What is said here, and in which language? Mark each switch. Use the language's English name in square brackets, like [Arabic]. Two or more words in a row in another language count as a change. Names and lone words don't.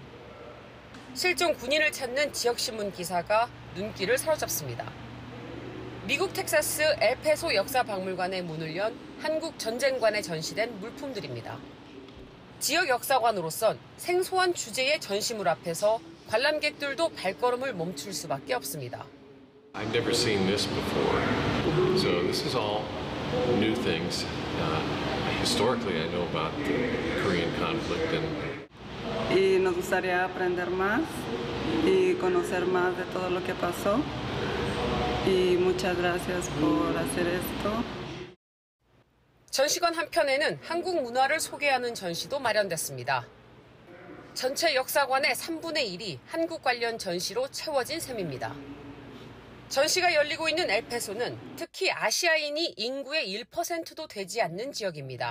[Korean] 실종 군인을 찾는 지역신문 기사가 눈길을 사로잡습니다. 미국 텍사스 엘패소 역사박물관의 문을 연 한국 전쟁관에 전시된 물품들입니다. 지역 역사관으로선 생소한 주제의 전시물 앞에서 관람객들도 발걸음을 멈출 수밖에 없습니다. [English] I've never seen this before, so this is all new things. Historically, I know about the Korean conflict [Spanish] y nos gustaría aprender más y conocer más de todo lo que pasó. Y muchas gracias por hacer esto. [Korean] 전시관 한편에는 한국 문화를 소개하는 전시도 마련됐습니다. 전체 역사관의 3분의 1이 한국 관련 전시로 채워진 셈입니다. 전시가 열리고 있는 엘패소는 특히 아시아인이 인구의 1%도 되지 않는 지역입니다.